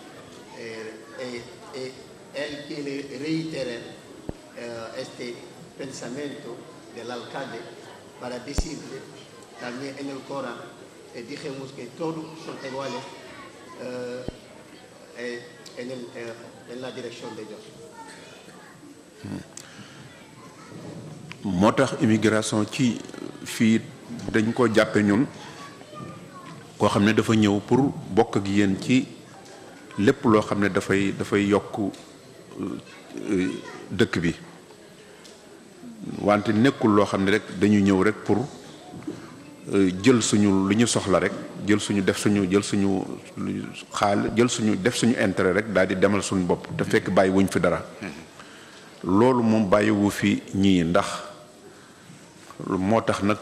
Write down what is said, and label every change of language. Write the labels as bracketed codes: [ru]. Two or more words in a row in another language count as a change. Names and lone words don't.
[es] Él quiere reiterar este pensamiento del alcalde para decirle también en el Corán, dijimos que todos son iguales en la dirección de Dios. [wo] moo tax immigration ci fii dañ ko jàppe ñun koo xam ne dafa ñëw pour bokk ak yéen ci lépp loo xam ne dafay yokk dëkk bi wante nekkul loo xam ne rek dañu ñëw rek pour jël suñu lu ñu soxla rek jël suñu def suñu jël suñu jël suñu def suñu intérêt rek daal di demal suñu bopp te fekk bàyyi wuñ fi dara loolu moom bàyyiwu fi ñii ndax moo tax nag